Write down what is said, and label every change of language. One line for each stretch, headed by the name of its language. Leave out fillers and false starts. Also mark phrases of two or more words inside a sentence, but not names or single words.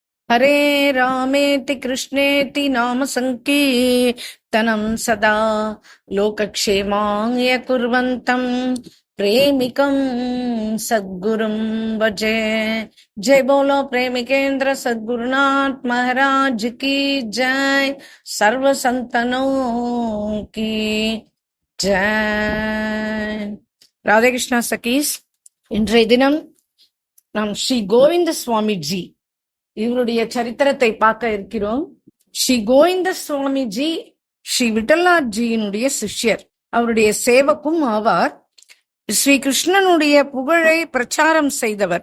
Sanskrit: हरे रामेति कृष्णेति नाम संकीर्तनं सदा लोकक्षेमाय कुर्वन्तं प्रेमिकं सद्गुरुं भजे।
Hindi: जय बोलो प्रेमिकेंद्र सद्गुरुनाथ महाराज की जय। सर्व संतनों की जय। राधे कृष्णा सखीஸ்,
Tamil: இன்றைய தினம் நாம் ஸ்ரீ கோவிந்த சுவாமிஜி இவருடைய சரித்திரத்தை பார்க்க இருக்கிறோம். ஸ்ரீ கோவிந்த சுவாமிஜி ஸ்ரீ விட்டல்நாத்ஜியினுடைய சிஷ்யர், அவருடைய சேவக்கும் ஆவார். ஸ்ரீ கிருஷ்ணனுடைய புகழை பிரச்சாரம் செய்தவர்.